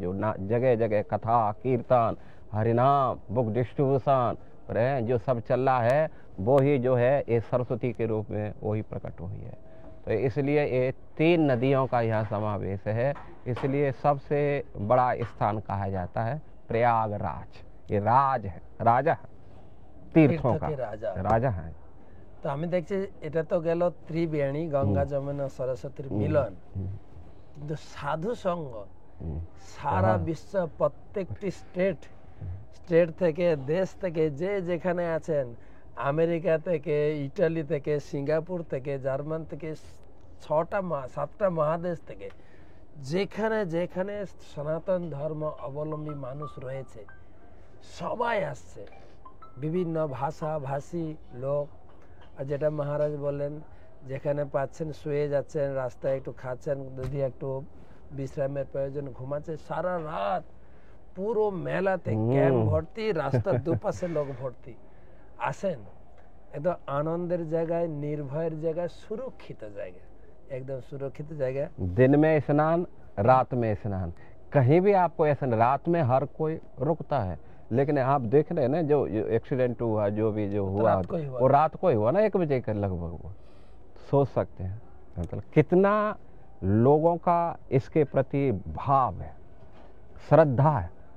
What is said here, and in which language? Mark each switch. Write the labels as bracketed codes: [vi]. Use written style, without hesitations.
[hi] जो जगह जगह कथा कीर्तन हरिनाम बुक डिस्ट्रीब्यूशन जो सब चल रहा है, वो ही जो है ये सरस्वती के रूप में वही प्रकट हुई है। तो इसलिए ये 3 नदियों का यहाँ समावेश है, इसलिए सबसे बड़ा स्थान कहा जाता है प्रयागराज। ये राज है, राजा है, तीर्थों का राजा है। [bn] তো আমি দেখছি এটা তো গেল ত্রিবেণী, গঙ্গা যমুনা সরস্বতীর মিলন, কিন্তু সাধু সঙ্গ সারা বিশ্ব প্রত্যেকটি স্টেট থেকে, দেশ থেকে, যে যেখানে আছেন, আমেরিকা থেকে, ইটালি থেকে, সিঙ্গাপুর থেকে, জার্মান থেকে, 7টা মহাদেশ থেকে, যেখানে যেখানে সনাতন ধর্ম অবলম্বী মানুষ রয়েছে, সবাই আসছে, বিভিন্ন ভাষা ভাষী লোক। আর যেটা মহারাজ বললেন, যেখানে পাচ্ছেন শুয়ে যাচ্ছেন, রাস্তায় একটু খাচ্ছেন, যদি একটু বিশ্রামের প্রয়োজন ঘুমাচ্ছে, সারা রাত পুরো মেলাতে ক্যাম্প ভর্তি, রাস্তার দুপাশে লোক ভর্তি। আসেন, একদম আনন্দের জায়গায়, নির্ভয়ের জায়গায়, সুরক্ষিত জায়গা, [hi] एकदम सुरक्षित जगह। दिन में स्नान, रात में स्नान, कहीं भी आपको ऐसा रात में हर कोई रुकता है, लेकिन आप देख रहे हैं ना जो एक्सीडेंट हुआ, जो भी जो हुआ वो रात को ही हुआ ना, 1 बजे के लगभग। वो सोच सकते हैं मतलब कितना लोगों का इसके प्रति भाव है, श्रद्धा है।